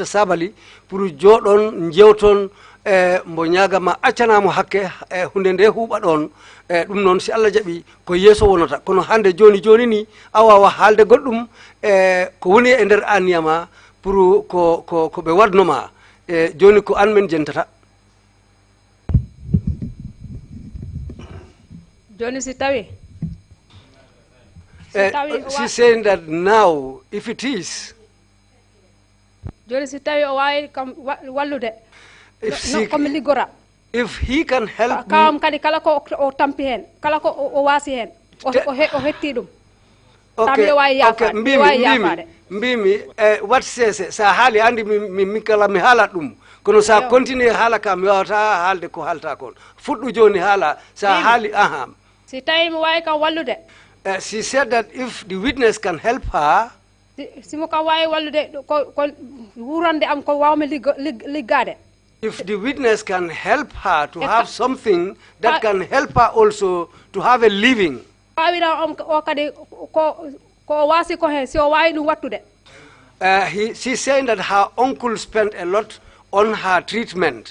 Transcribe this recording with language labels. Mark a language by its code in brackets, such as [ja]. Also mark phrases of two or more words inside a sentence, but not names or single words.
[ff] Sabali pour jodon jewton mbo nyagama accanamo hakke hunde nde huuba don dum non si Allah jabi ko yeso wonata kono hande joni ni awawa halde goddum ko woni e nder aniyama pour ko be wadnoma joni ko an men jentata joni si tawi [en] she's saying that now if it is [ff] joni si tawi o wawi kam wallude [en] if he can help [ff] kam kadi kala ko o tampi hen kala ko o wasi hen o hetti dum okay mbimi [en] what says [ff] sa hali andi mi kala mi hala dum kono sa continue hala kam wata halde ko halta kon fuddu joni hala sa hali aha si tawi mi wawi kam wallude [en] she said that if the witness can help her [ff] simo ka wawi wallude ko wurande am ko wawmi liggade. [en] If the witness can help her to have something that can help her also to have a living. She's saying that her uncle spent a lot on her treatment.